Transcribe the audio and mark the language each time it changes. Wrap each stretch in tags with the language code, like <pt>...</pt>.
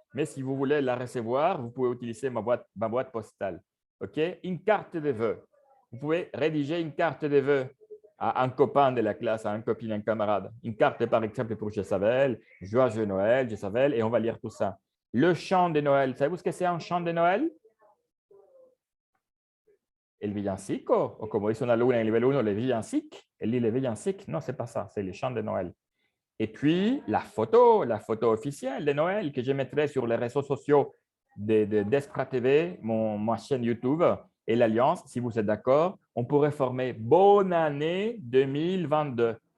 <fr>Mais si vous voulez la recevoir, vous pouvez utiliser ma boîte postale. OK? Une carte de vœux. Vous pouvez rédiger une carte de vœux à un copain de la classe, à un copine, un camarade. Une carte, par exemple, pour Jezabel, Joyeux Noël, Jezabel, et on va lire tout ça. Le chant de Noël. Savez-vous ce que c'est un chant de Noël?</fr> <es>El villancico, o como dice una alumna en nivel 1, le villancic.</es> <fr>Elle dit le villancic. Non, ce n'est pas ça, c'est les chants de Noël. Et puis, la photo officielle de Noël que je mettrai sur les réseaux sociaux d'Espra TV, ma chaîne YouTube et l'Alliance, si vous êtes d'accord, on pourrait former Bonne année 2022.</fr>